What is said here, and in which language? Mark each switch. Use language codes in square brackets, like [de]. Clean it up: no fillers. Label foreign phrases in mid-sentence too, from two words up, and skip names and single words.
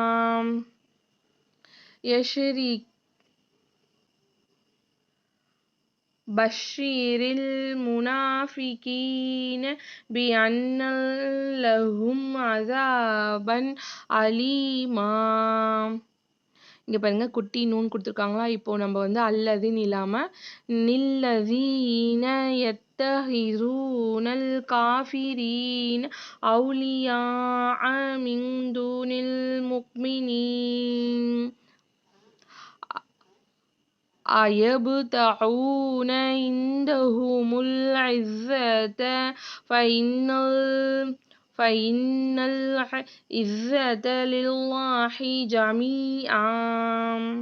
[ar] بشر المنافقين بأن لهم عذابا أليما. [ta] இங்கே பாருங்க, குட்டி நூன் கொடுத்துருக்காங்களா. இப்போ நம்ம வந்து அல்லதுன்னு இல்லாமல் [ar] الذين يتخذون الكافرين أولياء من دون المؤمنين أيبتغون عندهم العزة فإن العزة لله جميعا.